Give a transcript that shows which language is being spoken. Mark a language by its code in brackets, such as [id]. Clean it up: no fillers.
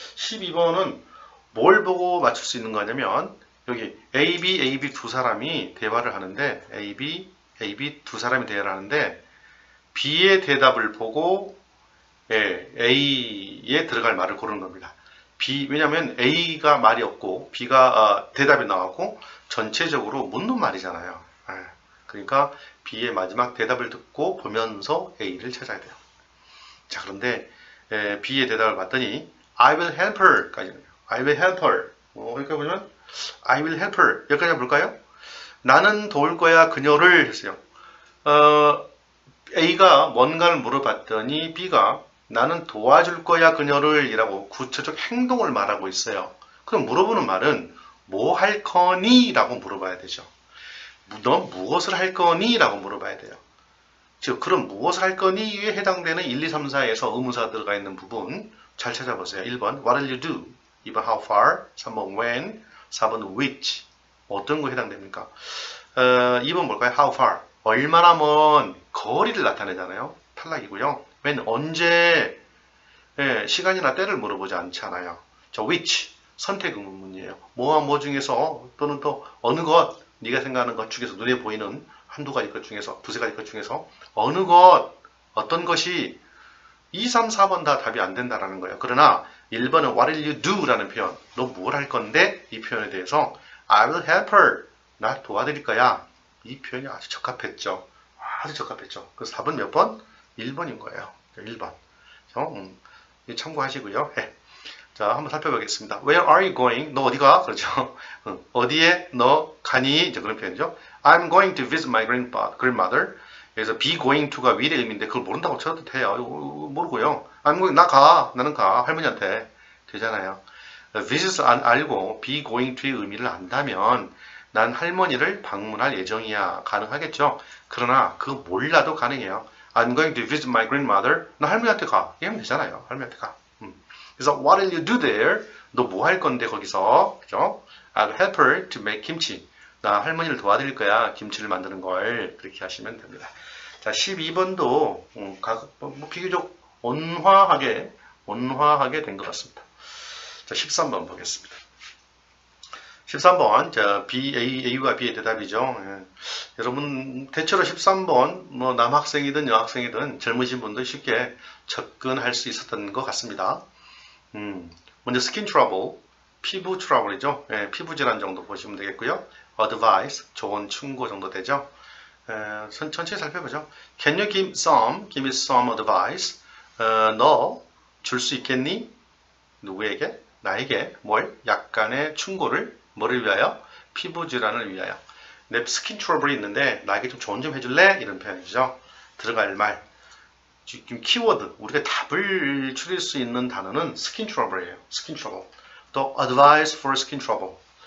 [ko] 12번은 뭘 보고 맞출 수 있는 거냐면 여기 AB 두 사람이 대화를 하는데 AB 두 사람이 대화를 하는데 B의 대답을 보고 A에 들어갈 말을 고르는 겁니다. 왜냐면 A가 말이 없고 B가 대답이 나왔고 전체적으로 묻는 말이잖아요. 그러니까 B의 마지막 대답을 듣고 보면서 A를 찾아야 돼요. 자, 그런데 B의 대답을 봤더니 [en] I will help her [ko] 까지는 [en] I will help her. [ko] 여기까지 보면 [en] I will help her. [ko] 여기까지 볼까요? 나는 도울 거야 그녀를 했어요. A가 뭔가를 물어봤더니 B가 나는 도와줄 거야 그녀를 이라고 구체적 행동을 말하고 있어요. 그럼 물어보는 말은 뭐 할 거니? 라고 물어봐야 되죠. 너 무엇을 할 거니? 라고 물어봐야 돼요. 즉 그럼 무엇을 할 거니에 해당되는 1, 2, 3, 4에서 의문사 들어가 있는 부분 잘 찾아보세요. [en] 1번 What will you do? 2번 How far? 3번 When? 4번 Which? [ko] 어떤 거 해당됩니까? 2번 뭘까요? [en] How far? [ko] 얼마나 먼 거리를 나타내잖아요. 탈락이고요. [en] When? [ko] 언제? 시간이나 때를 물어보지 않잖아요. 자, [en] which? [ko] 선택 의문문이에요. 뭐와 뭐 중에서 또는 또 어느 것, 네가 생각하는 것 중에서 눈에 보이는 한두 가지 것 중에서 두세 가지 것 중에서 어느 것, 어떤 것이 2, 3, 4번 다 답이 안 된다라는 거예요. 그러나 1번은 [en] What will you do? [ko] 라는 표현, 너 뭘 할 건데? [en] 이 표현에 대해서 I will help her. [ko] 나 도와드릴 거야. 이 표현이 아주 적합했죠. 아주 적합했죠. 그래서 답은 몇 번? 1번인 거예요. 1번. 참고하시고요. 자, 한번 살펴보겠습니다. [en] Where are you going? [ko] 너 어디가? 그렇죠. 어디에 너 가니? 이제 그런 표현이죠. [en] I'm going to visit my grandmother. [ko] 그래서 be going to가 will의 의미인데 그걸 모른다고 쳐도 돼요. 모르고요. I'm going, 나 가. 나는 가. 할머니한테. 되잖아요. visit 알고 be going to의 의미를 안다면 난 할머니를 방문할 예정이야. 가능하겠죠. 그러나 그거 몰라도 가능해요. [en] I'm going to visit my grandmother. [ko] 나 할머니한테 가. 이러면 되잖아요. 할머니한테 가. 그래서 [en] what will you do there? [ko] 너 뭐 할 건데 거기서? 그죠? [en] I'll help her to make kimchi. [ko] 나 할머니를 도와드릴 거야. 김치를 만드는 걸. 그렇게 하시면 됩니다. 자, 12번도 비교적 온화하게 된 것 같습니다. 자, 13번 보겠습니다. 13번, 자, A와 B의 대답이죠. 여러분, 대체로 13번, 뭐, 남학생이든 여학생이든 젊으신 분들 쉽게 접근할 수 있었던 것 같습니다. 먼저 skin trouble, 피부 트러블이죠. 피부 질환 정도 보시면 되겠고요. advice, 조언, 충고 정도 되죠. 천천히 살펴보죠. [en] Can you give me some advice? [ko] 너 줄 수 있겠니? 누구에게? 나에게 뭘? 약간의 충고를 뭐를 위하여? 피부 질환을 위하여. 내 스킨 트러블이 있는데 나에게 좀 조언 좀 해줄래? 이런 표현이죠. 들어갈 말. 지금 키워드, 우리가 답을 추릴 수 있는 단어는 스킨 트러블이에요. 스킨 트러블. 또 [en] advice for skin trouble.